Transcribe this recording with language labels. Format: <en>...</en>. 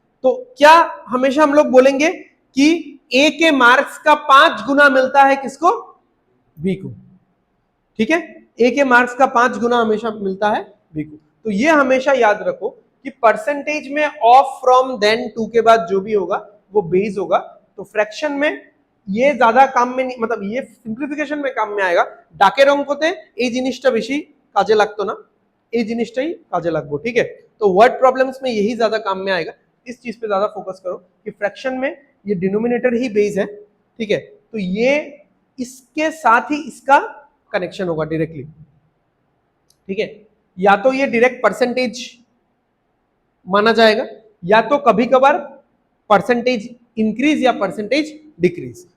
<hi>तो क्या हमेशा हम लोग बोलेंगे कि ए के मार्क्स का 5 गुना मिलता है किसको, बी को, ठीक है। ए के मार्क्स का 5 गुना हमेशा मिलता है बी को। तो ये हमेशा याद रखो कि परसेंटेज में ऑफ फ्रॉम देन टू के बाद जो भी होगा वो बेस होगा। तो फ्रैक्शन में ये ज्यादा काम में नहीं, मतलब ये सिंप्लीफिकेशन में काम में आएगा।</hi> <bn>ডাকের অঙ্কতে এই জিনিসটা বেশি কাজে লাগতো না, এই জিনিসটাই কাজে লাগবো, ठीक है।</bn> <hi>तो वर्ड प्रॉब्लम्स में यही ज्यादा काम में आएगा। इस चीज पे ज्यादा फोकस करो कि फ्रैक्शन में ये डिनोमिनेटर ही बेस है, ठीक है। तो ये इसके साथ ही इसका कनेक्शन होगा डायरेक्टली, ठीक है। या तो ये डायरेक्ट परसेंटेज माना जाएगा या तो कभी कभार परसेंटेज इंक्रीज या परसेंटेज डिक्रीज।</hi>